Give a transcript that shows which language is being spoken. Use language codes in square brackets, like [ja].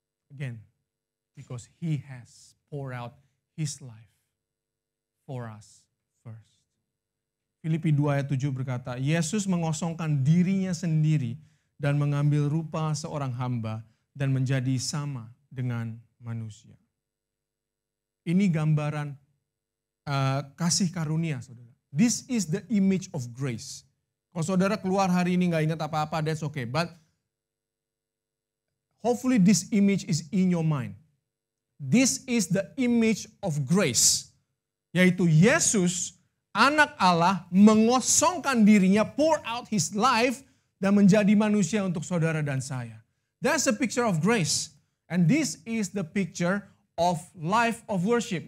[en] Again, because He has poured out His life for us first. [id] Filipi 2 ayat 7 berkata, Yesus mengosongkan dirinya sendiri dan mengambil rupa seorang hamba dan menjadi sama dengan manusia. Ini gambaran kasih karunia, saudara. [en] This is the image of grace. [id] Kalau saudara keluar hari ini nggak ingat apa-apa, [en] that's okay. But hopefully this image is in your mind. This is the image of grace. [id] Yaitu Yesus, anak Allah, mengosongkan dirinya, [en] pour out his life, [id] dan menjadi manusia untuk saudara dan saya. [en] That's a picture of grace. And this is the picture of life of worship.